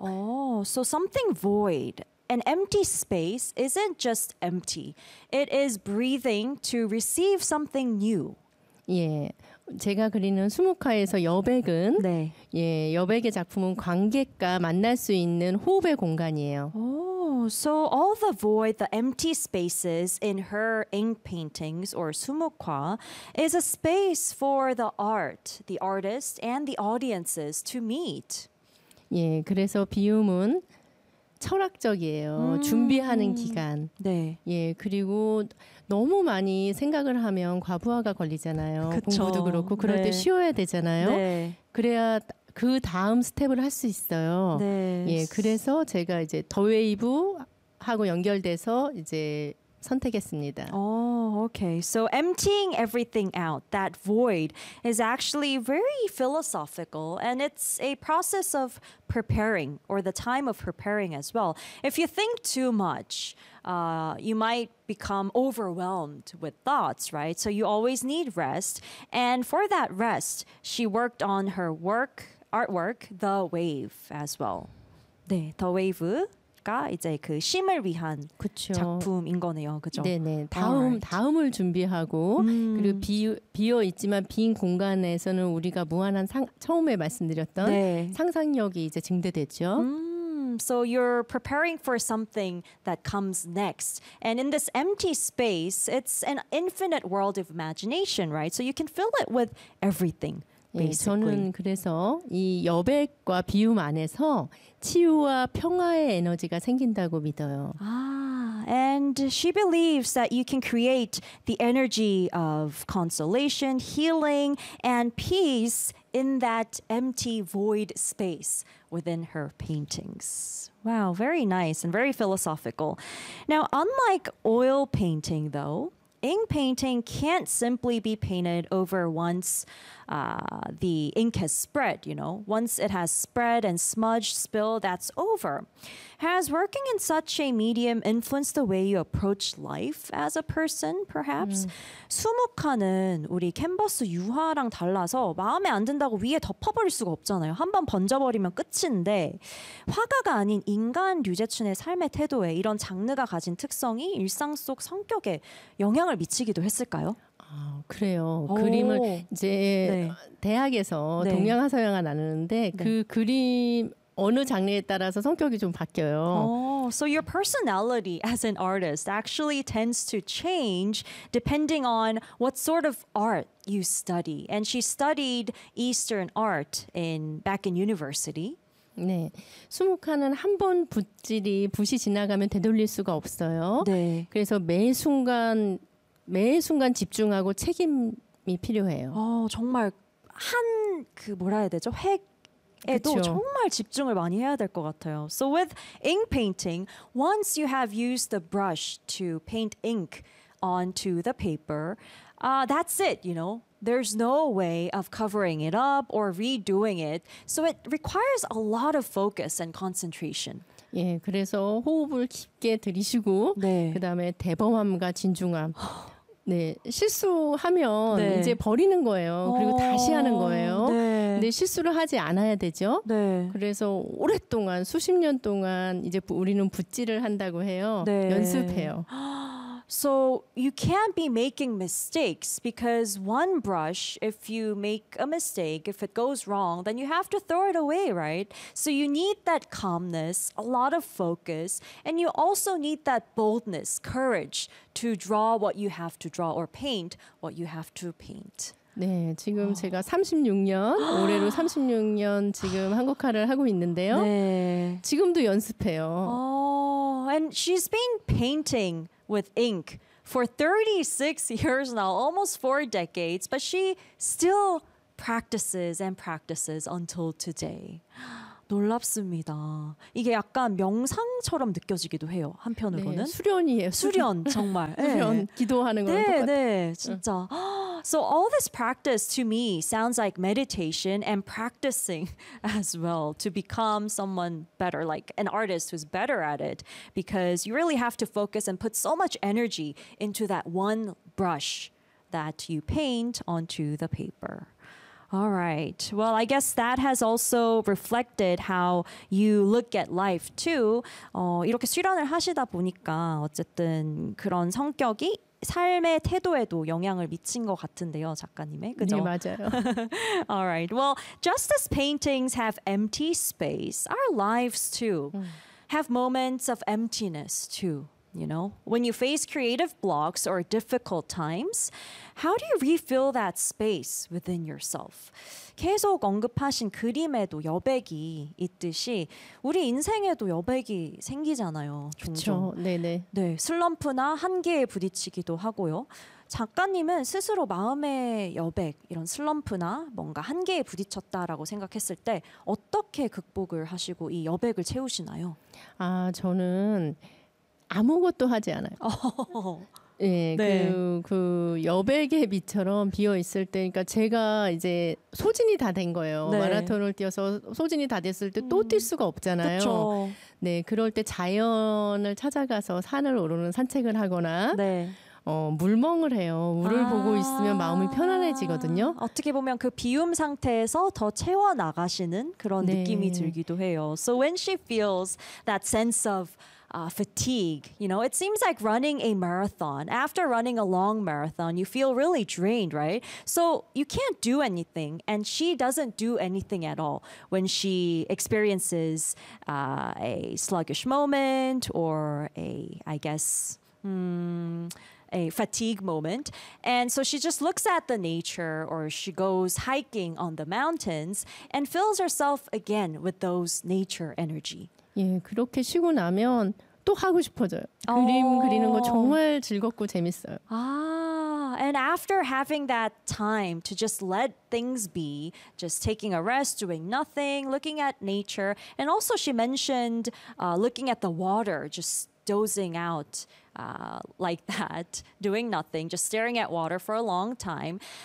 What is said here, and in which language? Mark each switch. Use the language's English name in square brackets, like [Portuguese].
[English] Oh, so something void. An empty space isn't just empty. It is breathing to receive something new. [Korean] 예. 제가 그리는 수묵화에서 여백은 네. 예, 여백의 작품은 관객과 만날 수 있는 호흡의 공간이에요. [English] Oh, so all the void, the empty spaces in her ink paintings or 수묵화 is a space for the art, the artist and the audiences to meet. [Korean] 예, 그래서 비움은 철학적이에요. 준비하는 기간. 네. 예, 그리고 너무 많이 생각을 하면 과부하가 걸리잖아요. 그쵸. 공부도 그렇고 그럴 네. 때 쉬어야 되잖아요. 네. 그래야 그 다음 스텝을 할 수 있어요. 네. 예, 그래서 제가 이제 더 웨이브하고 연결돼서 이제 선택했습니다. [English] Oh, okay. So emptying everything out, that void, is actually very philosophical, and it's a process of preparing, or the time of preparing as well. If you think too much, you might become overwhelmed with thoughts, right? So you always need rest. And for that rest, she worked on her work, artwork, The Wave, as well. [Korean] 네, The Wave. 이제 그 심을 위한 그쵸. 작품인 거네요. 그죠? 네네. 다음 [English] Alright. [Korean] 다음을 준비하고 그리고 비어 있지만 빈 공간에서는 우리가 무한한 처음에 말씀드렸던 네. 상상력이 이제 증대되죠. [English] So you're preparing for something that comes next. And in this empty space, it's an infinite world of imagination, right? So you can fill it with everything. Basically. [Korean] 저는 그래서 이 여백과 비움 안에서 치유와 평화의 에너지가 생긴다고 믿어요. [English] And she believes that you can create the energy of consolation, healing, and peace in that empty void space within her paintings. Wow, very nice and very philosophical. Now, unlike oil painting, though, ink painting can't simply be painted over once the ink has spread, you know. Once it has spread and smudged, spill, that's over. Has working in such a medium influenced the way you approach life as a person, perhaps? [Korean] 수묵화는 우리 캔버스 유화랑 달라서 마음에 안 든다고 위에 덮어버릴 수가 없잖아요. 한번 번져버리면 끝인데 화가가 아닌 인간 류제춘의 삶의 태도에 이런 장르가 가진 특성이 일상 속 성격에 영향을 미치기도 했을까요? 아, 그래요. 오, 그림을 이제 네. 대학에서 네. 동양화 서양화 나누는데 네. 그 그림 어느 장르에 따라서 성격이 좀 바뀌어요. [English] So your personality as an artist actually tends to change depending on what sort of art you study. And she studied Eastern art back in university. [Korean] 네. 수묵화는 한 번 붓질이 붓이 지나가면 되돌릴 수가 없어요. 네. 그래서 매 순간 집중하고 책임이 필요해요. 정말 한 그 뭐라 해야 되죠? 획에도 그쵸. 정말 집중을 많이 해야 될 것 같아요. [English] So with ink painting, once you have used the brush to paint ink onto the paper, that's it, you know. There's no way of covering it up or redoing it. So it requires a lot of focus and concentration. [Korean] 예, 그래서 호흡을 깊게 들이쉬고 네. 그다음에 대범함과 진중함. 네. 실수하면 네. 이제 버리는 거예요. 그리고 다시 하는 거예요. 네. 근데 실수를 하지 않아야 되죠. 네. 그래서 오랫동안 수십 년 동안 이제 우리는 붓질을 한다고 해요. 네. 연습해요. [English] So you can't be making mistakes because one brush, if you make a mistake, if it goes wrong, then you have to throw it away, right? So you need that calmness, a lot of focus, and you also need that boldness, courage to draw what you have to draw or paint what you have to paint. [Korean] 네, 지금 제가 36년, 올해로 36년 지금 한국화를 하고 있는데요. 네. 지금도 연습해요. [English] And she's been painting with ink for 36 years now, almost 4 decades, but she still practices and practices until today. [Korean] 놀랍습니다. 이게 약간 명상처럼 느껴지기도 해요. 한편으로는 네, 수련이에요. 수련 정말. 수련 네. 기도하는 거랑 네, 똑같아요. 네, 진짜. [English] So all this practice to me sounds like meditation and practicing as well to become someone better, like an artist who's better at it, because you really have to focus and put so much energy into that one brush that you paint onto the paper. All right. Well, I guess that has also reflected how you look at life too. [Korean] 이렇게 수련을 하시다 보니까 어쨌든 그런 성격이 삶의 태도에도 영향을 미친 것 같은데요, 작가님의. 그죠? 네, 맞아요. [English] All right. Well, just as paintings have empty space, our lives too have moments of emptiness too. You know, when you face creative blocks or difficult times, how do you refill that space within yourself? [Korean] 계속 언급하신 그림에도 여백이 있듯이 우리 인생에도 여백이 생기잖아요. 그렇죠. 네네. 네, 슬럼프나 한계에 부딪히기도 하고요. 작가님은 스스로 마음의 여백, 이런 슬럼프나 뭔가 한계에 부딪혔다라고 생각했을 때 어떻게 극복을 하시고 이 여백을 채우시나요? 아, 저는 아무것도 하지 않아요. 예, 네. 그 여백의 빛처럼 비어 있을 때, 그러니까 제가 이제 소진이 다 된 거예요. 네. 마라톤을 뛰어서 소진이 다 됐을 때 또 뛸 수가 없잖아요. 그쵸. 네, 그럴 때 자연을 찾아가서 산을 오르는 산책을 하거나 네. 물멍을 해요. 물을 보고 있으면 마음이 편안해지거든요. 어떻게 보면 그 비움 상태에서 더 채워나가시는 그런 네. 느낌이 들기도 해요. [English] So when she feels that sense of fatigue, you know, it seems like running a marathon. After running a long marathon, you feel really drained, right? So you can't do anything, and she doesn't do anything at all when she experiences a sluggish moment or a fatigue moment. And so she just looks at the nature, or she goes hiking on the mountains and fills herself again with those nature energy. [Korean] 예, 그렇게 쉬고 나면 또 하고 싶어져요. 그림 그리는 거 정말 즐겁고 재밌어요. [English] 아, and after having that time to just let things be, just taking a rest, doing nothing, looking at nature, and also she mentioned looking at the water, just dozing out like that, doing nothing, just staring at water for a long time.